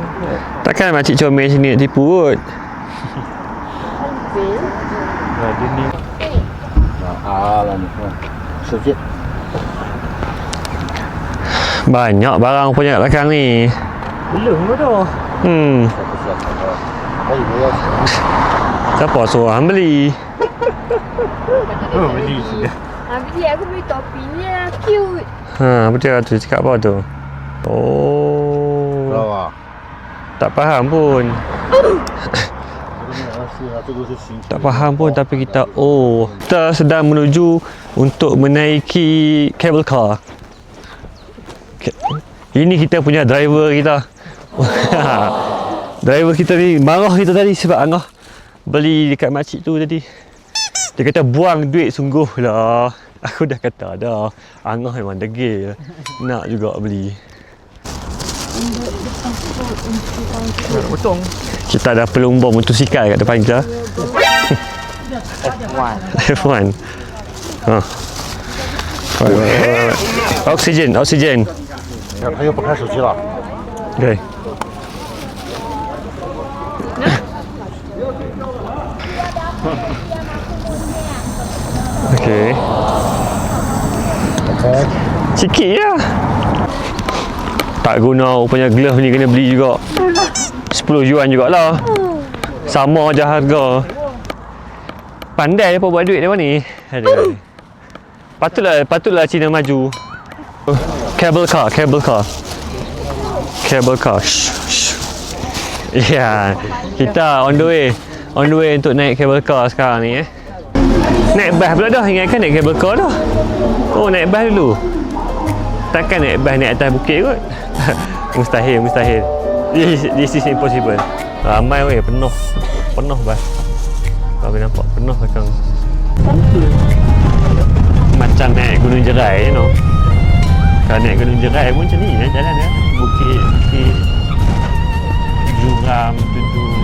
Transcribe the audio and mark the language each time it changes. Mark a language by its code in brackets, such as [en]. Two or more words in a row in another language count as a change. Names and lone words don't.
[ms] Takkan makcik comel sini nak tipu kot. Ambil. Dia ni. Lah ni. Sikit. Banyak barang punya kat belakang ni. Belum ke tu? [zh] 我以为要钱。 [ms] Siapa suruh hang beli? Oh, beli sudah. Beli aku beli topi ni lah. Cute. Ha, betul tu cakap apa tu? Oh. [zh] 知道吧？ [ms] Tak faham pun. [zh] 是啊，这个是新。 [ms] Tak faham pun tapi kita kita sedang menuju untuk menaiki [en] cable car. [ms] Ini kita punya driver kita. Driver kita ni marah kita tadi sebab Angah beli dekat makcik tu tadi. Dia kata buang duit sungguh lah. Aku dah kata dah. Angah memang degil. Nak juga beli. Potong. Kita ada pelumba motosikal kat depan kita. F1. Ha. Oksigen. [zh] 他又不看手机了。 [en] Okay. Okay. [ms] Sikit je. Tak guna rupanya glove ni kena beli juga. 10 yuan jugalah. Sama je harga. Pandai dia buat duit dia ni. Aduh. Patutlah Cina maju. [en] Cable car. Shh. [ms] Ya, kita [en] on the way [ms] untuk naik [en] cable car [ms] sekarang ni Naik bas pula dah, ingatkan naik [en] cable car [ms] dah. Oh, naik bas dulu. Takkan naik bas naik atas bukit kot. Mustahil. [en] This is impossible. [ms] Ramai weh, penuh bas. Kau boleh nampak penuh belakang. Macam naik Gunung Jerai, [en] you know. [ms] Kalau naik Gunung Jerai pun macam ni lah jalan dia. Bukit, juram, tentu.